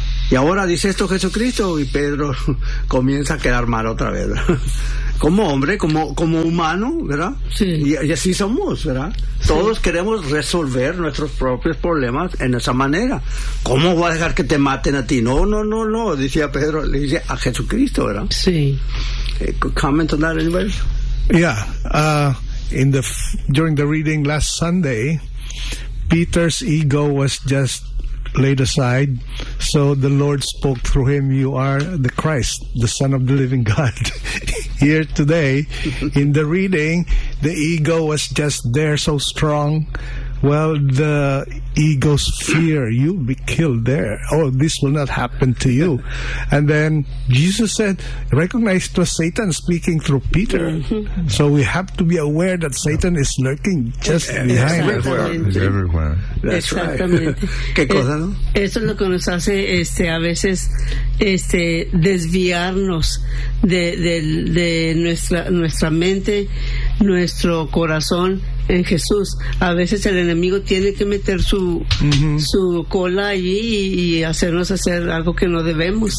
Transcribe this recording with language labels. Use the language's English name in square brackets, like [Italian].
[Spanish] Y ahora dice esto Jesucristo y Pedro comienza a quedar mal otra vez, ¿verdad? Como hombre, como humano, ¿verdad? Sí. Y así somos, ¿verdad? Todos sí. Queremos resolver nuestros propios problemas en esa manera. ¿Cómo voy a dejar que te maten a ti? No, decía Pedro, le dice a Jesucristo, ¿verdad? Sí. [English] Comment on that, anybody? Yeah. During the reading last Sunday, Peter's ego was just laid aside, so the Lord spoke through him, you are the Christ, the Son of the living God. Here today, in the reading, the ego was just there so strong. Well, the ego's fear, you'll be killed there. Oh, this will not happen to you. And then Jesus said, recognize it was Satan speaking through Peter. So we have to be aware that Satan is lurking just behind us. He's everywhere. That's [Spanish] exactamente. [English] Right. [Spanish] ¿Qué cosa, no? Eso es lo que nos hace a veces desviarnos de nuestra mente, nuestro corazón en Jesús. A veces el enemigo tiene que meter su cola allí y hacernos hacer algo que no debemos.